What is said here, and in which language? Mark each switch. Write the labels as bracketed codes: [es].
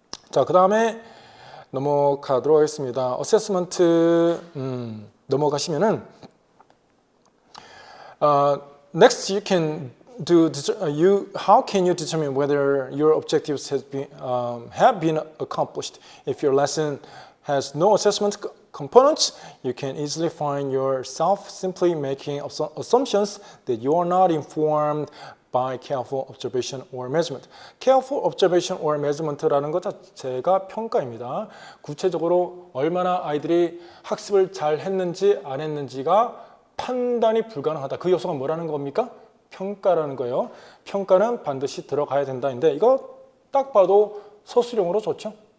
[ko] 자, 그 다음에 넘어가도록 하겠습니다. 어세스먼트 넘어가시면은 [en] next you can do how can you determine whether your objectives have been accomplished? If your lesson has no assessment components, you can easily find yourself simply making assumptions that you are not informed by careful observation or measurement. Careful observation or measurement [ko] 라는 것 자체가 평가입니다. 구체적으로 얼마나 아이들이 학습을 잘 했는지 안 했는지가 판단이 불가능하다. 그 요소가 뭐라는 겁니까? 평가라는 거예요. 평가는 반드시 들어가야 된다인데 이거 딱 봐도 서술형으로 좋죠.